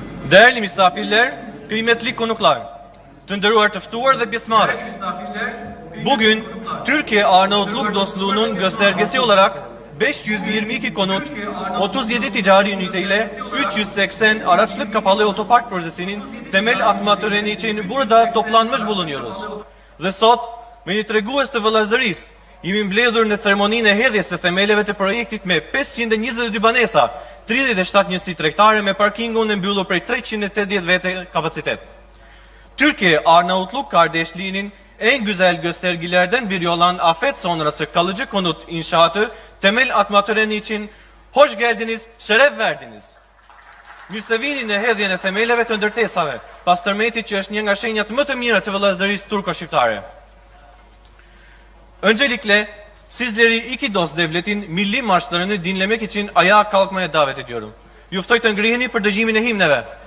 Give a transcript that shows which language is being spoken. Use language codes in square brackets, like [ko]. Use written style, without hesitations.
[tr] Değerli misafirler, kıymetli konuklar, [sq] të nderuar të ftuar dhe pjesëmarrës. [tr] Bugün Türkiye Arnavutluk dostluğunun göstergesi olarak 522 konut, 37 ticari ünite ile 380 araçlık kapalı otopark projesinin temel atma töreni için burada toplanmış bulunuyoruz. [sq] Dhe sot, me një tregues të vëllazërisë, jemi mbledhur në ceremoninë e hedhjes së themeleve të projektit me 522 banesa, 37 njësi tregtare me parkingun e mbyllur prej 380 vete kapacitet. [tr] Türkiye Arnavutluk kardeşliğinin en güzel göstergelerden biri olan afet sonrası kalıcı konut inşaatı temel atma töreni için hoş geldiniz, şeref verdiniz. [sq] Mirë se vini në hedhjen e themeleve të ndërtesave, pas tërmetit që është një nga shenjat më të mira të vëllazërisë turko-shqiptare. [tr] Öncelikle sizleri iki dost devletin milli marşlarını dinlemek için ayağa kalkmaya davet ediyorum. [sq] Ju ftoj të ngriheni për dëgjimin e himneve.